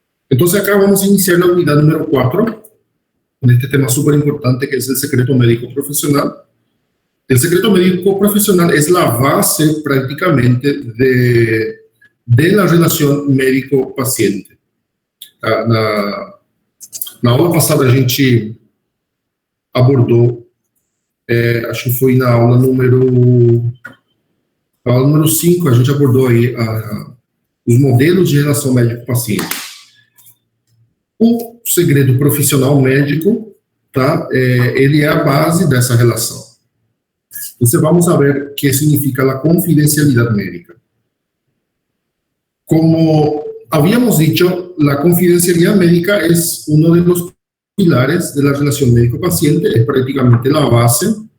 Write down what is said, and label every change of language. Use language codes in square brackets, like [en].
[es] Entonces acá vamos a iniciar la unidad número 4, con este tema súper importante que es el secreto médico profesional. El secreto médico profesional es la base prácticamente de la relación médico-paciente. [pt] Na aula passada a gente abordou, acho que foi na aula número 5, a gente abordou aí os modelos de relação médico-paciente. O segredo profissional médico, tá? Ele é a base dessa relação. Então, vamos a ver o que significa a confidencialidade médica. [es] Como habíamos dicho, la confidencialidad médica es uno de los pilares de la relación médico-paciente, es prácticamente la base.